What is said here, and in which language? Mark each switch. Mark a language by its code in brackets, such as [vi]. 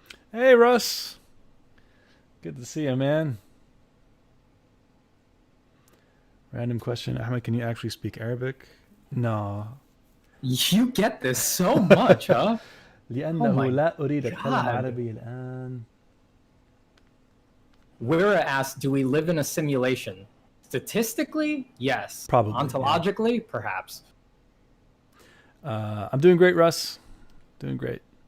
[en] Hey, Russ. Good to see you, man. Random question. Ahmed, can you actually speak Arabic? No. You get this so much, huh? [ar] لأنه لا أريد أتكلم عربي الآن. [en] We're asked, do we live in a simulation? Statistically, yes. Probably. Ontologically, perhaps. I'm doing great, Russ. Doing great.